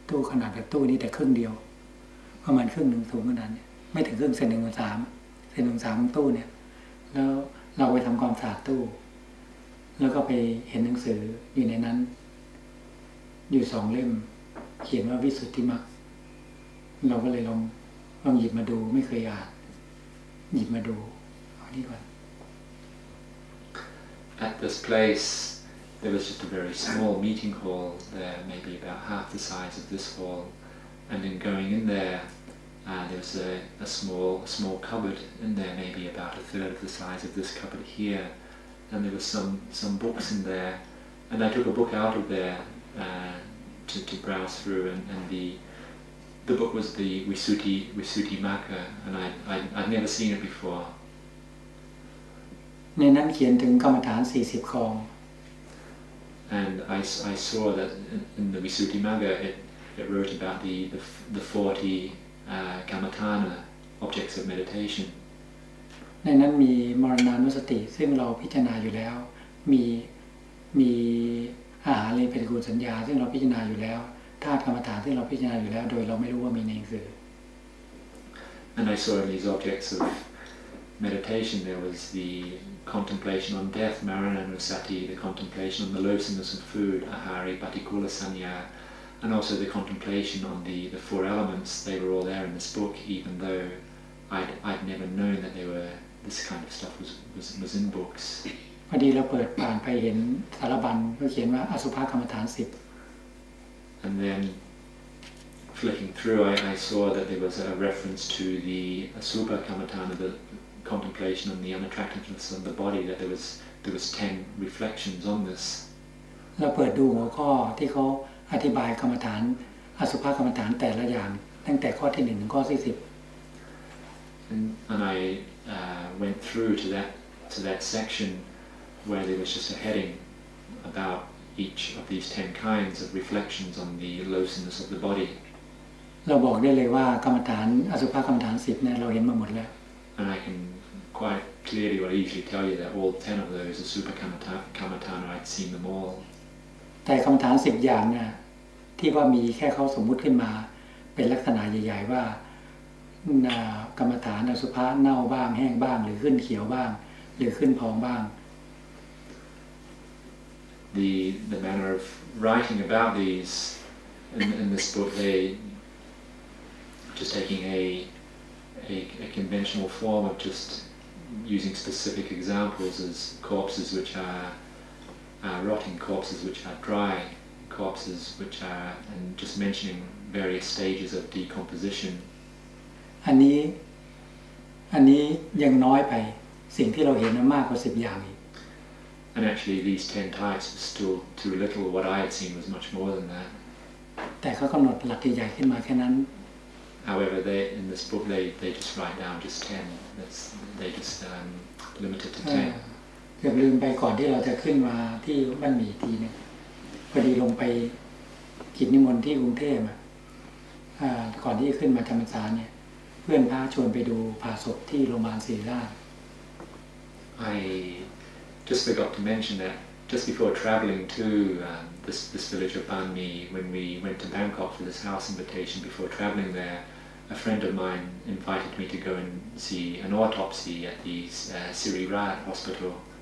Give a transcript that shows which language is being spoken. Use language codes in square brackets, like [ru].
[th] ขนาดแบบตู้นี้แต่ครึ่งเดียวประมาณครึ่งหนึ่งสูงขนาดนี้ไม่ถึงครึ่งเซนหนึ่งส่วนสามของตู้เนี่ยแล้วเราไปทำความสะอาดตู้แล้วก็ไปเห็นหนังสืออยู่ในนั้นอยู่2 เล่มเขียนว่าวิสุทธิมรรคเราก็เลยลองหยิบมาดูไม่เคยอ่านหยิบมาดูเอานี่ก่อน [en] At this place there was just a very small meeting hall there, maybe about half the size of this hall, and in going in there there was a small cupboard in there, maybe about a third of the size of this cupboard here, and there was some books in there, and I took a book out of there to browse through, and the book was the Visuddhimagga, and I'd never seen it before. [th] ในนั้นเขียนถึงกรรมฐาน40 ข้อ [en] And I saw that in the Visuddhimagga it wrote about the 40 kammatthana, objects of meditation. [th] ในนั้นมีมรณานุสติซึ่งเราพิจารณาอยู่แล้วมีอาหารเลยปฏิกูลสัญญาซึ่งเราพิจารณาอยู่แล้วธาตุกรรมฐานซึ่งเราพิจารณาอยู่แล้วโดยเราไม่รู้ว่ามีในหนังสือ [en] And I saw in these objects of meditation there was the contemplation on death, marananusati, the contemplation on the loathsomeness of food, ahari, patikula sanya, and also the contemplation on the 4 elements. They were all there in this book, even though I'd never known that this kind of stuff was in books. [th] พอดีเราเปิดผ่านไปเห็นสารบัญก็เขียนว่าอสุภกรรมฐาน10 [en] And then flicking through I saw that there was a reference to the asubha kammatthana, the contemplation on the unattractiveness of the body, that there was 10 reflections on this. [th] เราเปิดดูหัวข้อที่เขาอธิบายกรรมฐานอสุภกรรมฐานแต่ละอย่างตั้งแต่ข้อที่1ถึงข้อที่10 [en] And I went through to that section where there was just a heading about each of these 10 kinds of reflections on the loathsomeness of the body. [th] เราบอกได้เลยว่ากรรมฐานอสุภกรรมฐาน10เนี่ยเราเห็นมาหมดแล้ว [en] And I can quite clearly or easily tell you that all 10 of those are super kammatthana, I'd seen them all. [th] แต่กรรมฐาน10 อย่างเนี่ยที่ว่ามีแค่เขาสมมุติขึ้นมาเป็นลักษณะใหญ่ๆว่ากรรมฐานอสุภะเน่าบ้างแห้งบ้างหรือขึ้นเขียวบ้างหรือขึ้นพองบ้าง [en] The manner of writing about these in this book, they just taking a conventional form of just using specific examples as corpses which are rotting, corpses which are dry, corpses which are, and just mentioning various stages of decomposition. [th] อันนี้ยังน้อยไปสิ่งที่เราเห็นมากกว่า10 อย่างอีก [en] And actually these 10 types was still too little. What I had seen was much more than that. [th] แต่เขากำหนดหลักใหญ่ๆขึ้นมาแค่นั้น [en] However, in this book they just write down just 10. They just limit it to 10. [th] เกือบลืมไปก่อนที่เราจะขึ้นมาที่บ้านหมี่ทีนึงพอดีลงไปกิจนิมนต์ที่กรุงเทพก่อนที่จะขึ้นมาจำพรรษาเนี่ยเพื่อนพาชวนไปดูผ่าศพที่โรงพยาบาลศิริราช [en] I just forgot to mention that just before travelling to this village of Ban Mi, when we went to Bangkok for this house invitation, before travelling there, a friend of mine invited me to go and see an autopsy at the Sirirat Hospital.